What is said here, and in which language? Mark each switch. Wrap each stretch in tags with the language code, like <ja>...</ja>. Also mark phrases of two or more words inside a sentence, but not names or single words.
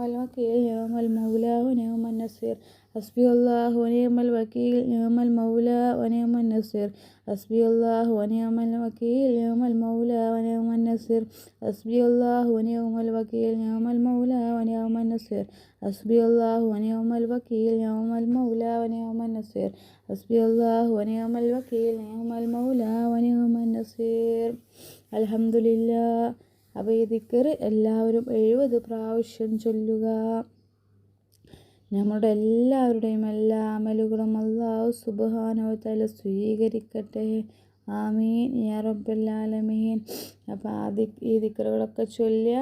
<ar>الوكيل نعم المولى ونعم النصير حسبي الله ونعم الوكيل نعم المولى ونعم النصير حسبي الله ونعم الوكيل نعم المولى ونعم النصير حسبي الله ونعم الوكيل نعم المولى ونعم النصير حسبي الله ونعم الوكيل نعم المولى ونعم النصير حسبي الله ونعم الوكيل نعم المولى ونعم النصير അൽഹംദുലില്ലാ.</ar> <ml>അപ്പോൾ ഈ ദിക്ർ എല്ലാവരും 70 പ്രാവശ്യം ചൊല്ലുക. നമ്മുടെ എല്ലാവരുടെയും എല്ലാ അമലുകളും അല്ലാഹു</ml> <ar>سبحانه وتعالى</ar> <ml>സ്വീകരിക്കട്ടെ.</ml> <ar>آمين يا رب العالمين.</ar> <ml>അപ്പോൾ ഈ ദിക്റുകളൊക്കെ ചൊല്ലുക.</ml>